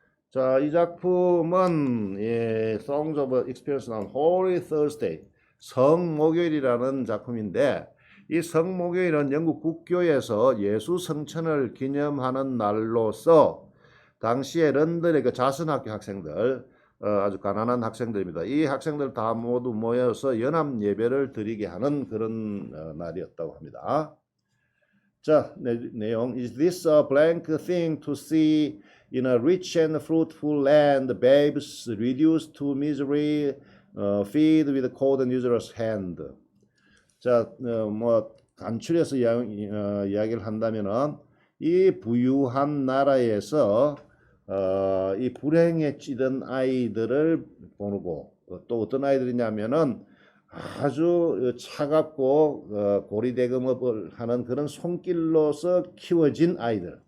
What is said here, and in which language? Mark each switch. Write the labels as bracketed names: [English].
[Korean] 자, 이 작품은 Songs of Experience 나온 Holy Thursday, 성목요일이라는 작품인데 이 성목요일은 영국 국교에서 예수 성천을 기념하는 날로서 당시에 런던의 그 자선학교 학생들, 아주 가난한 학생들입니다. 이 학생들 다 모두 모여서 연합 예배를 드리게 하는 그런 날이었다고 합니다. 자, 내용. [English] Is this a blank thing to see in a rich and fruitful land, babes reduced to misery, feed with cold and useless hand. [Korean] 자, 뭐 간추려서 이야기를 한다면은 이 부유한 나라에서 이 불행에 찌든 아이들을 보고 또 어떤 아이들이냐면은 아주 차갑고 고리대금업을 하는 그런 손길로서 키워진 아이들.